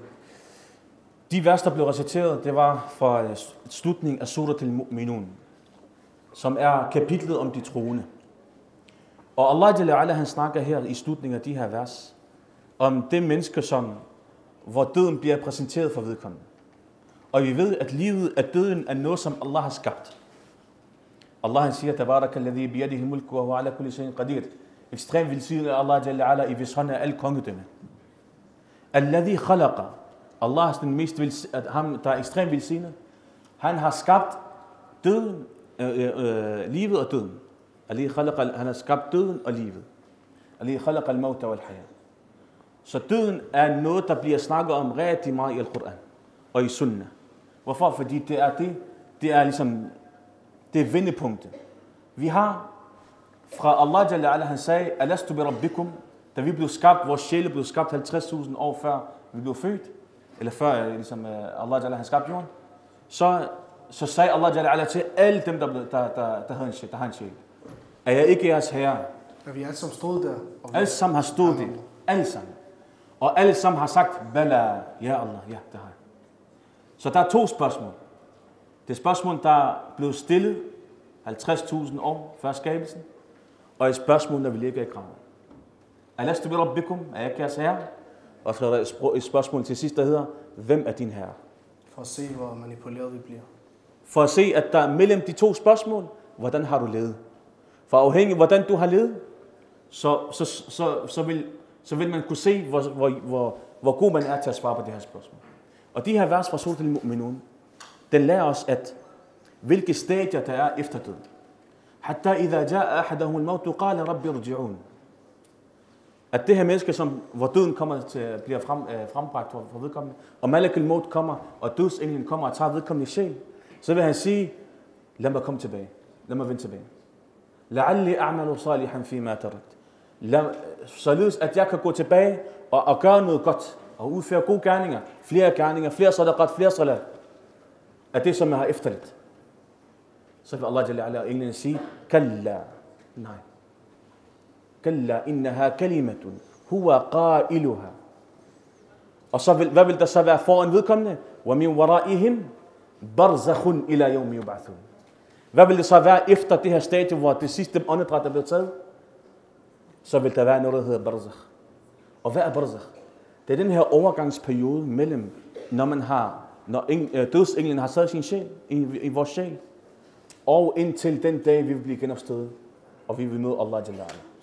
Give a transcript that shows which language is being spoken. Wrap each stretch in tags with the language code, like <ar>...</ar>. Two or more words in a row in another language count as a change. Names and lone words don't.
<da>De vers, der blev reciteret, det var fra slutningen af Surat al-Mu'minun, som er kapitlet om de troende. Og Allah</da> <ar>جل وعلا,</ar> <da>han snakker her i slutningen af de her vers, om det menneske, hvor døden bliver præsenteret for vedkommende. Og vi ved, at døden er noget, som Allah har skabt. Allah han siger,</da> <ar>تبارك الذي بيده الملك وهو على كل شيء قدير.</ar> <da>Ekstremt velsignet af Allah</da> <ar>جل وعلا,</ar> <da>i hvis hånd er al kongedømme.</da> <ar>الذي خلق.</ar> <da>Allah er den mest ham, der er ekstremt velsignet. Han har skabt døden, livet og døden.</da> <ar>الذي خلق,</ar> <da>han har skabt døden og livet.</da> <ar>الذي خلق الموت والحياة.</ar> <da>Så døden er noget, der bliver snakket om rigtig meget i Al-Quran og i Sunnah. Hvorfor? Fordi det er ligesom, det er vendepunktet. Vi har fra Allah</da> <ar>جل وعلا,</ar> <da>han sagde,</da> <ar>ألست بربكم,</ar> <da>da vi blev skabt, vores sjæle blev skabt 50.000 år før vi blev født, eller før ligesom, Allah Jalla han skabte jorden, så sagde Allah</da> <ar>جل وعلا</ar> <da>til alle dem, der har en sjæl. Er jeg ikke jeres herre? Og vi alle sammen stod der. Alle sammen har stået der. Alle sammen. Og alle sammen har sagt, Bala, ja Allah, ja, det har jeg. Så der er to spørgsmål. Det er spørgsmål, der blev stillet 50.000 år før skabelsen, og et spørgsmål, der vi ligger i graven.</da> <ar>ألست بربكم,</ar> <da>er jeg ikke jeres herre? Og så er der et spørgsmål til sidst, der hedder, hvem er din herre? For at se, hvor manipuleret vi bliver. For at se, at der mellem de to spørgsmål, hvordan har du levet? For afhængig af, hvordan du har levet, så vil man kunne se, hvor god man er til at svare på det her spørgsmål. Og de her vers fra Surat al-Mu'minun, den lærer os, at hvilke stadier der er efter døden.</da> <ar>حتى إذا جاء أحدهم الموت قال رب ارجعون.</ar> <da>At det her menneske, hvor døden kommer til at blive frembragt for vedkommende, og</da> <ar>ملك الموت</ar> <da>kommer, og dødsenglen kommer og tager vedkommende sjæl, så vil han sige, lad mig komme tilbage. Lad mig vende tilbage.</da> <ar>لعلي أعمل صالحا فيما تركت.</ar> <da>Således at jeg kan gå tilbage og gøre noget godt, og udføre gode gerninger, flere sadaqat, flere salat, af det, som jeg har efterladt. Så vil Allah</da> <ar>جل وعلا</ar> <da>englen sige, Kalla, nej.</da> <ar>كلا إنها كلمة، هو قائلها.</ar> <da>Og så hvad vil der så være foran vedkommende?</da> <ar>وَمِنْ وَرَائِهِمْ بَرْزَخٌ إِلَى يَوْمِ يُبْعَثُونَ.</ar> <da>Hvad vil det så være efter det her stadie, hvor det sidste åndedræt er blevet taget? Så vil der være noget, der hedder barzakh. Og hvad er barzakh? Det er den her overgangsperiode mellem, når dødsenglen har taget sin sjæl i vores sjæl, og indtil den dag, vi vil blive genopstået, og vi vil møde Allah</da> <ar>جل وعلا.</ar>